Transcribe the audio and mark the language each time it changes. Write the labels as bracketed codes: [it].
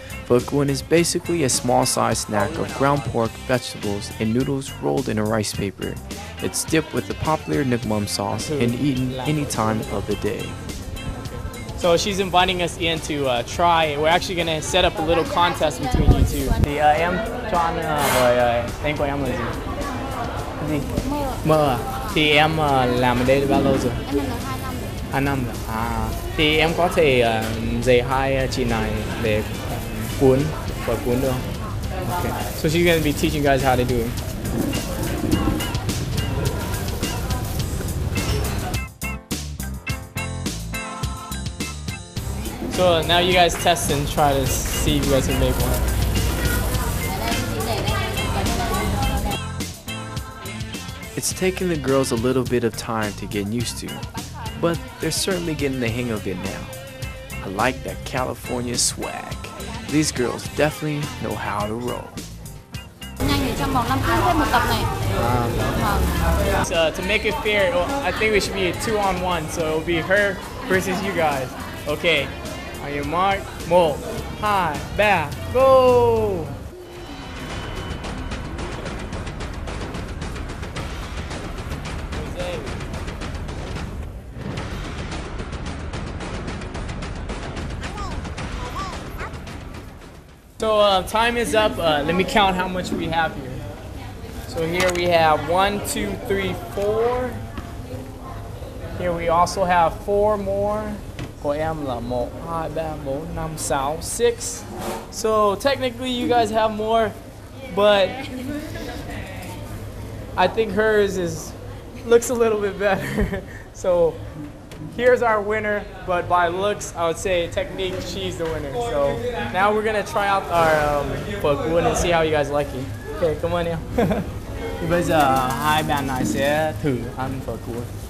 [en] Phở Cuốn is basically a small-sized snack of ground pork, vegetables, and noodles rolled in a rice paper. It's dipped with the popular nước mắm sauce and eaten any time of the day. So she's inviting us in to try. We're actually going to set up a little contest between you two. [vi] Thì em chọn rồi tên của em là gì? Gì? Mơ à? Thì em làm ở đây bao lâu rồi? Em làm được 2 năm rồi. 2 năm rồi. Thì em có thể dạy hai chị này để cuốn, phở cuốn được không? [en] Okay. So she's going to be teaching you guys how to do it. So now you guys test and try to see if you guys can make one. It's taking the girls a little bit of time to get used to, but they're certainly getting the hang of it now. I like that California swag. These girls definitely know how to roll. [vi] Nhanh thì trong vòng 5 phút hết một tập này. [en] To make it fair, I think we should be a 2-on-1, so it'll be her versus you guys. Okay, on your mark, 1, 2, 3, go! So time is up. Let me count how much we have here. So here we have 1, 2, 3, 4. Here we also have 4 more. [vi] Của em là 1, 2, 3, 4, 5, 6, 6. [en] So technically you guys have more, but I think hers looks a little bit better. So here's our winner, but by looks, I would say technique, she's the winner. So now we're gonna try out our phở cuốn and see how you guys like it. Okay, come on now. [vi] Thì bây giờ hai bạn này sẽ thử ăn phở cuốn.